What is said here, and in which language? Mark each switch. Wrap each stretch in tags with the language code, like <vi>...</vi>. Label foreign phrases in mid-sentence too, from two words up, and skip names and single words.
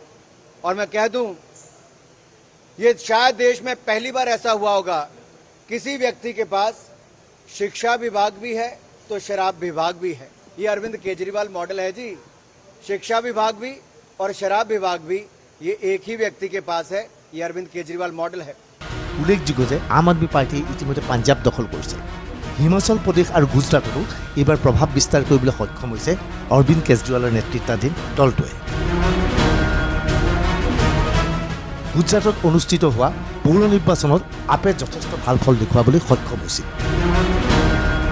<hi>और मैं कह दूं, ये शायद देश में पहली बार ऐसा हुआ होगा, किसी व्यक्ति के पास शिक्षा विभाग भी है तो शराब विभाग भी है। ये अरविंद केजरीवाल मॉडल है जी। शिक्षा विभाग भी और शराब विभाग भी ये एक ही व्यक्ति के पास है। ये अरविंद केजरीवाल मॉडल है।</hi> <as>উল্লেখযোগ্য যে আম আদমি পাৰ্টীয়ে ইতিমধ্যে পাঞ্জাব দখল কৰিছে। হিমাচল প্ৰদেশ আৰু গুজৰাটতো এইবাৰ প্ৰভাৱ বিস্তাৰ কৰিবলৈ সক্ষম হৈছে অৰবিন্দ কেজৰিৱালৰ নেতৃত্বাধীন দলটোৱে। গুজৰাটত অনুষ্ঠিত হোৱা পৌৰ নিৰ্বাচনত আপে যথেষ্ট ভাল ফল দেখুৱাবলৈ সক্ষম হৈছিল।</as>